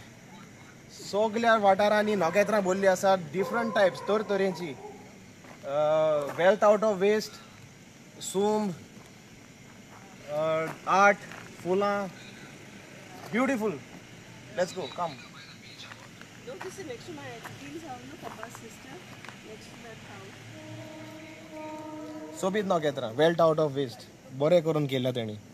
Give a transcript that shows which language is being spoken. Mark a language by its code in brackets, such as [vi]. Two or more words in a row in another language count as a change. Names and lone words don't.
[kok] सगळ्या वाठारांनी नोकेत्रां भरलीं आसा [en] different types [kok] तरेची. [en] Wealth out of waste, सूम, art, फुलां. Beautiful. Let's go. Come. No, this is next to my auntie's house, no, Papa's sister, next to that house. [kok] सोबीत नोकेत्रां [en] wealth out of waste [kok] बरें करून केल्या तेणी.